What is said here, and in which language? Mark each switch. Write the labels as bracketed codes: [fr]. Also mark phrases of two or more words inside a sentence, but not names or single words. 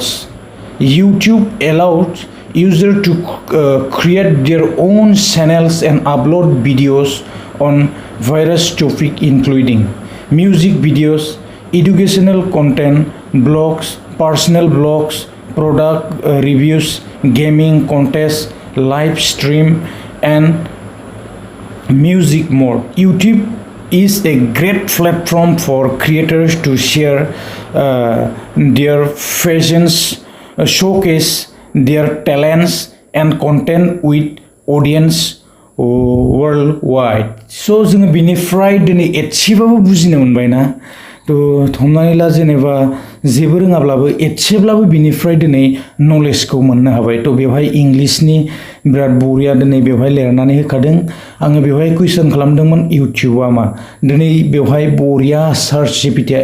[en] YouTube allows users to create their own channels and upload videos on various topics including music videos, educational content, blogs, personal blogs, product reviews, gaming contests, live stream and music more. YouTube is a great platform for creators to share their passions, showcase their talents and content with audience worldwide. [brx] So जोङो बिनिफ्राय दिनै एसेबाबो बुजिनो मोनबायना थ' हमनानै ला जेनेबा जेबो रोङाब्लाबो एसेब्लाबो बिनिफ्राय दिनै नलेजखौ मोननो हाबाय थ' बेवहाय इंलिशनि बिराद बरिया दिनै बेवहाय लिरनानै होखादों आङो बेवहाय कुइसन खालामदोंमोन इउटिउबआ मा दिनै बेवहाय बरिया सार्च जिपिटिआ